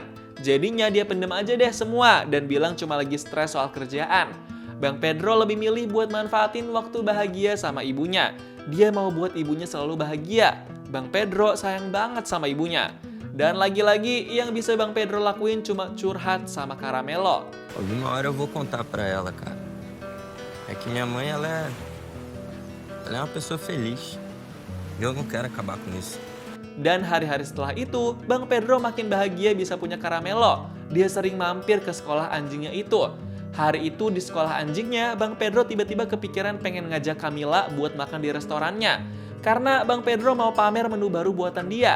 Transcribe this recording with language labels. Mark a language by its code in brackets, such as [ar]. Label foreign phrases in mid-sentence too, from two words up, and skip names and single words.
[id] Jadinya dia pendem aja deh semua dan bilang cuma lagi stres soal kerjaan. Bang Pedro lebih milih buat manfaatin waktu bahagia sama ibunya. Dia mau buat ibunya selalu bahagia. Bang Pedro sayang banget sama ibunya. Dan lagi-lagi yang bisa Bang Pedro lakuin cuma curhat sama Caramelo. [pt] Alguma hora eu vou contar pra ela, cara. É que minha mãe, ela é uma pessoa feliz. E eu não quero acabar com isso. [id] Dan hari-hari setelah itu, Bang Pedro makin bahagia bisa punya Caramelo. Dia sering mampir ke sekolah anjingnya itu. Hari itu di sekolah anjingnya, Bang Pedro tiba-tiba kepikiran pengen ngajak Camila buat makan di restorannya. Karena Bang Pedro mau pamer menu baru buatan dia.